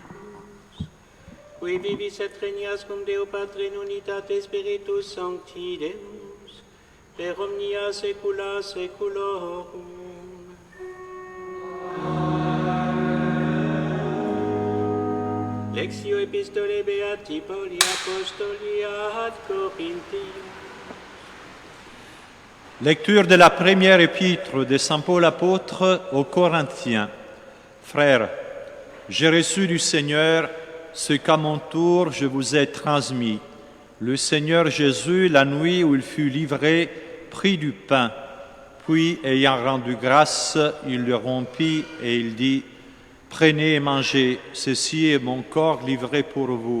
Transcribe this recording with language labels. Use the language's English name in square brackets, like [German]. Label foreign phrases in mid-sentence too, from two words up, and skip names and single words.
[Latin] Qui vivis et regnas cum Deo Patre in unitate Spiritus Sancti Deus, per omnia saecula saeculorum. Lectio Epistolae Beati Pauli Apostoli ad Corinthiens. [French] Lecture de la première épître de Saint Paul apôtre aux Corinthiens. Frères, j'ai reçu du Seigneur ce qu'à mon tour je vous ai transmis. Le Seigneur Jésus, la nuit où il fut livré, prit du pain, puis, ayant rendu grâce, il le rompit et il dit : « Prenez et mangez, ceci est mon corps livré pour vous.